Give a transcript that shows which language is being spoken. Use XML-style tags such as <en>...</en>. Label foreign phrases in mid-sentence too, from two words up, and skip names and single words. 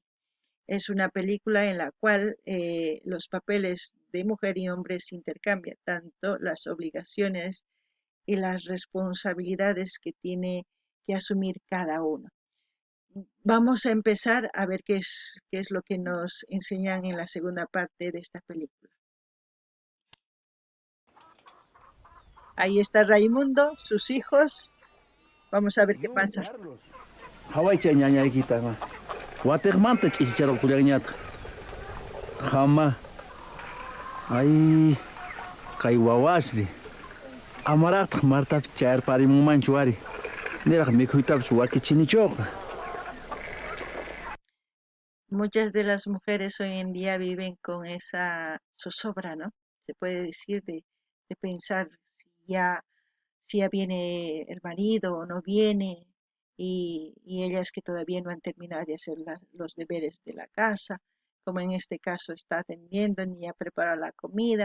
<es>Es una película en la cual los papeles de mujer y hombre se intercambian, tanto las obligaciones y las responsabilidades que tiene que asumir cada uno. Vamos a empezar a ver qué es lo que nos enseñan en la segunda parte de esta película. Ahí está Raimundo, sus hijos. Vamos a ver qué Yo, pasa. Carlos.</es> <qu>Hawaicha ñañaykita ma. Watikmanta ch'icharo kullaqñata. Jama. Ay, kay wawasri. Amaraqtaq martapi chayarparimunmanchu wari. Niraq mikhuytapas wakichinichuqa.</qu> <es>Muchas de las mujeres hoy en día viven con esa zozobra, ¿no? Se puede decir de pensar si ya viene el marido o no viene, y ellas que todavía no han terminado de hacer los deberes de la casa, como en este caso está atendiendo ni ha preparado la comida.</es>